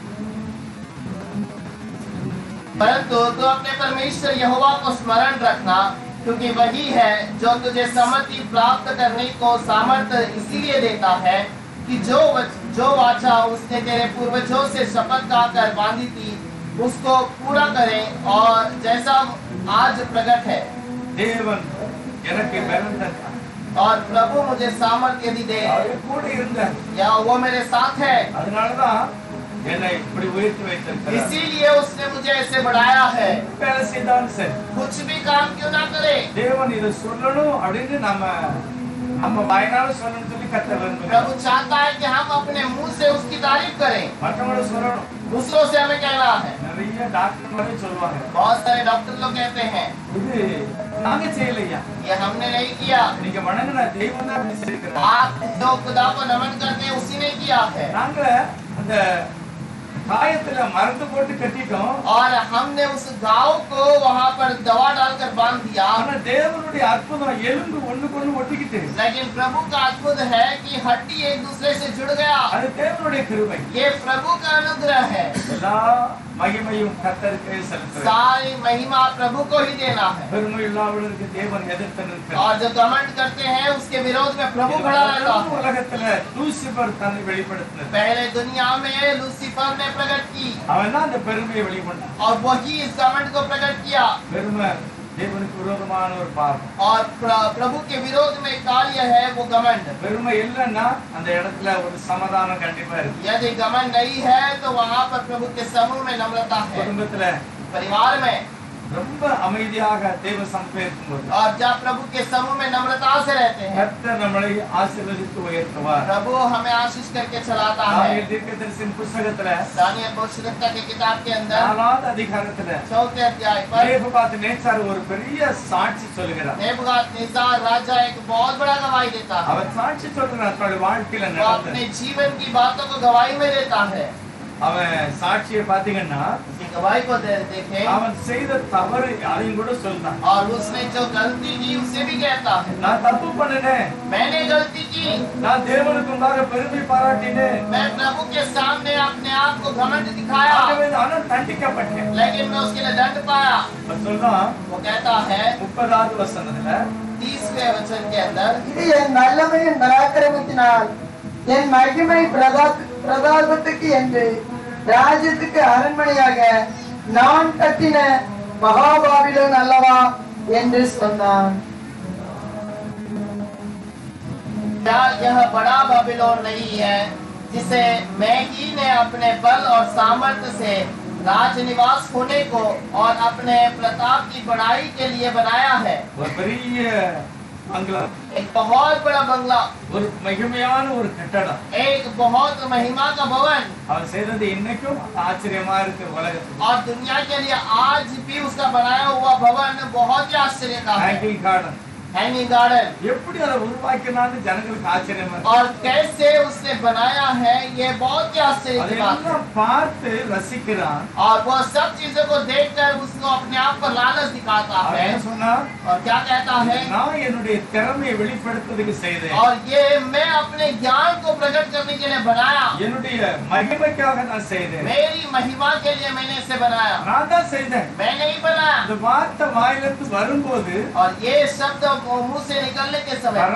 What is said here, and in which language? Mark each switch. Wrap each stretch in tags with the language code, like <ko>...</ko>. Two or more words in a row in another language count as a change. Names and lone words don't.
<hi>परंतु तू अपने परमेश्वर यहोवा को स्मरण रखना, क्योंकि वही है जो तुझे सम्मति प्राप्त करने को सामर्थ्य इसीलिए देता है कि जो वाचा उसने तेरे पूर्वजों से शपथ खाकर बांधी थी उसको पूरा करे, और जैसा आज प्रकट है।</hi> <ta>தேவன் எனக்கு பலன் தந்தார்.</ta> <hi>और प्रभु मुझे सामर्थ्य यदि दे,</hi> <ta>அவர் கூட இருந்தார்.</ta> <hi>या वो मेरे साथ है,</hi> <ta>அதனாலதான் என்னை இப்படி உயர்த்தி வைத்திருக்கிறார்.</ta> <hi>इसीलिए उसने मुझे ऐसे बढ़ाया है।</hi> <ta>வேலை செய்தாலும் சரி,</ta> <hi>कुछ भी काम क्यों ना करे,</hi> <ta>தேவன் இதை சொல்லணும் அப்படின்னு நம்ம வாயினால சொல்லணும்னு சொல்லி கர்த்தர் விரும்புகிறார்.</ta> <hi>प्रभु चाहता है कि हम अपने मुंह से उसकी तारीफ करें,</hi> <ta>மற்றவங்க சொல்லணும்.</ta> <hi>दूसरों से हमें कहना है।</hi> <ta>நிறைய டாக்டர் சொல்லுவாங்க,</ta> <hi>बहुत सारे डॉक्टर लोग कहते हैं,</hi> <ta>இது நாங்க செய்யலையா,</ta> <hi>ये हमने नहीं किया,</hi> <ta>நீங்க வணங்குன தெய்வம் தான் இப்படி செய்கிறார்.</ta> <hi>आप जो खुदा को नमन करते हैं उसी ने किया है।</hi> <ta>நாங்க அந்த காயத்துல மருந்து போட்டு கட்டிட்டோம்,</ta> <hi>और हमने उस घाव को वहां पर दवा डालकर बांध दिया,</hi> <ta>ஆனா தேவனுடைய அற்புதம் எலும்பு ஒண்ணுக்கு ஒண்ணு ஒட்டிக்கிட்டு,</ta> <hi>लेकिन प्रभु का अद्भुत है कि हड्डी एक दूसरे से जुड़ गया।</hi> <ta>அது தேவனுடைய கிருபை.</ta> <hi>ये प्रभु का अनुग्रह है।</hi> <ta>எல்லா மகிமையும் கர்த்தருக்கே செலுத்துகிறேன்.</ta> <hi>सारी महिमा प्रभु को ही देना है।</hi> <ta>பெருமை இல்லாதவர்களுக்கு தேவன் எதிர்த்து நிற்கிறார்.</ta> <hi>और जो घमंड करते हैं उसके विरोध में प्रभु खड़ा रहता है।</hi> <ta>உலகத்துல லூசிபர் தன்னை வெளிப்படுத்தினார்.</ta> <hi>पहले दुनिया में लूसीफर ने प्रकट की,</hi> <ta>அவன் தான் அந்த பெருமையை வெளிப்படுத்தினான்.</ta> <hi>और वही इस घमंड को प्रकट किया।</hi> <ta>பெருமை தேவனுக்கு விரோதமான ஒரு பாவம்.</ta> <hi>और प्रभु के विरोध में कार्य है वो घमंड।</hi> <ta>பெருமை இல்லைன்னா அந்த இடத்துல ஒரு சமாதானம் கண்டிப்பா இருக்கு.</ta> <hi>यदि घमंड नहीं है तो वहाँ पर प्रभु के समूह में नम्रता है।</hi> <ta>குடும்பத்துல</ta> <hi>परिवार में</hi> <ta>ரொம்ப அமைதியாக தேவ சமூகம் இருக்கும்போது</ta> <hi>और जब प्रभु के समूह में नम्रता से रहते हैं,</hi> <ta>கர்த்தர் நம்மளை ஆசீர்வதித்து உயர்த்துவார்.</ta> <hi>प्रभु हमें आशीष करके चलाता है।</hi> <ta>தானியேல் தீர்க்கதரிசியின் புத்தகத்துல</ta> <hi>दानियेल भविष्यद्वक्ता के किताब के अंदर</hi> <ta>4வது அதிகாரத்துல</ta> <hi>4थे अध्याय पर</hi> <ta>நேபுகாத்நேச்சார் ஒரு பெரிய சாட்சி சொல்லுகிறார்.</ta> <hi>नेबूकदनेस्सर राजा एक बहुत बड़ा गवाही देता है।</hi> <ta>அவர் சாட்சி சொல்றார், தன்னுடைய வாழ்க்கையில</ta> <hi>वो</hi> <ta>நடந்த</ta> <hi>अपने जीवन की बातों को गवाही में देता है।</hi> <ta>அவன் சாட்சியை பாத்தீங்கன்னா</ta> <hi>उसकी गवाही को देखें,</hi> <ta>அவன் செய்த தவறு அதையும் கூட சொல்றான்.</ta> <hi>और उसने जो गलती की उसे भी कहता है,</hi> <ta>நான் தப்பு பண்ணினேன்,</ta> <hi>मैंने गलती की,</hi> <ta>நான் தேவனுக்கு முன்பாக பெருமை பாராட்டினேன்,</ta> <hi>मैं प्रभु के सामने अपने आप को घमंड दिखाया,</hi> <ta>ஆனால் தண்டிக்கப்பட்டேன்.</ta> <hi>लेकिन मैं उसके लिए दंड पाया।</hi> <ta>அவன் சொல்றான்</ta> <hi>वो कहता है</hi> <ta>30வது வசனத்துல,</ta> <hi>30वें वचन के अंदर,</hi> <ta>இது என் வல்லமையின் பராக்கிரமத்தினால் என் மகிமை பிரதாபத்துக்கு என்று ராஜ்யத்துக்கு அரண்மனையாக நான் கட்டின மகாபாபிலோன் அல்லவா என்று சொன்னான்।</ta> <hi>क्या यह बड़ा बाबिलोन नहीं है जिसे मैं ही ने अपने बल और सामर्थ्य से राजनिवास होने को और अपने प्रताप की बढ़ाई के लिए बनाया है।</hi> <ta>ஒரு பெரிய बंगला,</ta> <hi>एक बहुत बड़ा बंगला,</hi> <ta>ஒரு மகிமையான ஒரு கட்டடம்.</ta> <hi>एक बहुत महिमा का भवन,</hi> <ta>அவர் செய்தது இன்னைக்கும் ஆச்சரியமா இருக்கு உலகத்துக்கு.</ta> <hi>और दुनिया के लिए आज भी उसका बनाया हुआ भवन बहुत ही आश्चर्य का है।</hi> <ta>ஹேங்கிங் கார்டன்</ta> <hi>हैंगिंग गार्डन,</hi> <ta>எப்படி அதை உருவாக்கினான்னு ஜனங்களுக்கு ஆச்சரியமா இருக்கு.</ta> <hi>और कैसे उसने बनाया है ये बहुत ही आश्चर्य की बात है।</hi> <ta>அதெல்லாம் பார்த்து ரசிக்கிறான்.</ta> <hi>और वो सब चीजों को देखकर उसको अपने आप पर लालच दिखाता</hi> <ta>அவர்</ta> <hi>है,</hi> <ta>என்ன சொன்னா,</ta> <hi>और क्या कहता है,</hi> <ta>நான் என்னுடைய திறமையை வெளிப்படுத்துறதுக்கு செய்தேன்.</ta> <hi>और ये मैं अपने ज्ञान को प्रकट करने के लिए बनाया,</hi> <ta>என்னுடைய மகிமைக்காக நான் செய்தேன்.</ta> <hi>मेरी महिमा के लिए मैंने इसे बनाया,</hi> <ta>நான் தான் செய்தேன்.</ta> <hi>मैं नहीं बनाया।</hi> <ta>இந்த வார்த்தை வாயிலிருந்து வரும்போது</ta> <hi>और ये शब्द मुंह से निकलने के समय पर,</hi>